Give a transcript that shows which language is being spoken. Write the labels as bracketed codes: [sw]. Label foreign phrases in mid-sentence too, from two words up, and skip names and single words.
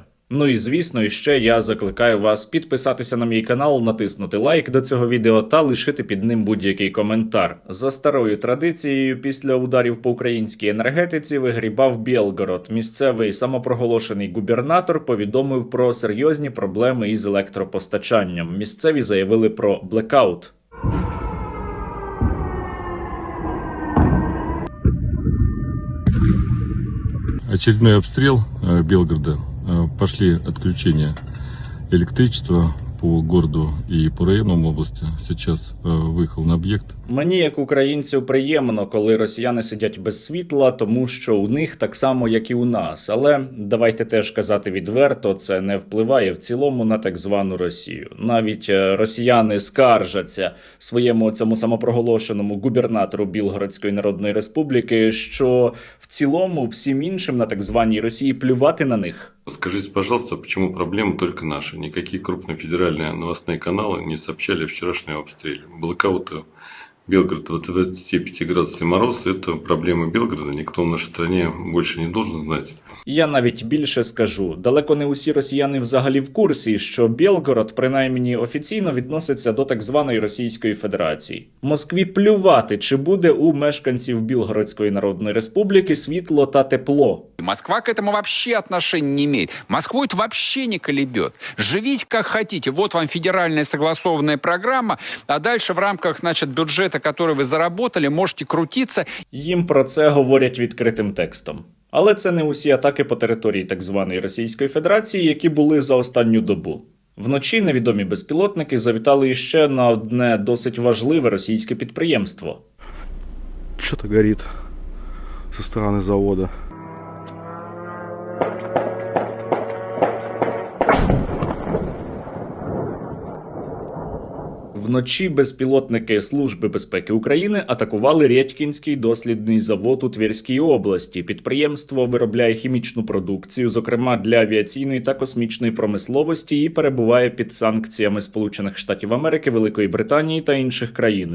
[uk] Ну і звісно, іще я закликаю вас підписатися на мій канал, натиснути лайк до цього відео та лишити під ним будь-який коментар. За старою традицією, після ударів по українській енергетиці вигрібав Білгород. Місцевий самопроголошений губернатор повідомив про серйозні проблеми із електропостачанням. Місцеві заявили про блекаут. [ru] Очередной обстрел Белгорода. Пошли отключения электричества по городу и по районам области. Сейчас выехал на объект. [uk] Мені, як українцю, приємно, коли росіяни сидять без світла, тому що у них так само, як і у нас. Але давайте теж казати відверто, це не впливає в цілому на так звану Росію. Навіть росіяни скаржаться своєму цьому самопроголошеному губернатору Білгородської Народної Республіки, що в цілому всім іншим на так званій Росії плювати на них. [ru] Скажите, пожалуйста, почему проблемы только наши? Никакие крупные федеральные новостные каналы не сообщали о вчерашнем обстреле. Блэкауты Белгорода до 25 градусов мороз – это проблема Белгорода. Никто в нашей стране больше не должен знать. [uk] Я навіть більше скажу. Далеко не усі росіяни взагалі в курсі, що Білгород, принаймні офіційно, відноситься до так званої Російської Федерації. Москві плювати, чи буде у мешканців Білгородської Народної Республіки світло та тепло. [ru] Москва к этому вообще отношения не имеет. Москву это вообще не колебет. Живите как хотите. Вот вам федеральная согласованная программа, а дальше в рамках, бюджета, который вы заработали, можете крутиться. [uk] Їм про це говорять відкритим текстом. Але це не усі атаки по території так званої Російської Федерації, які були за останню добу. Вночі невідомі безпілотники завітали іще на одне досить важливе російське підприємство. [ru] Что-то горит со стороны завода. [uk] Вночі безпілотники Служби безпеки України атакували Рєтькінський дослідний завод у Тверській області. Підприємство виробляє хімічну продукцію, зокрема для авіаційної та космічної промисловості, і перебуває під санкціями Сполучених Штатів Америки, Великої Британії та інших країн.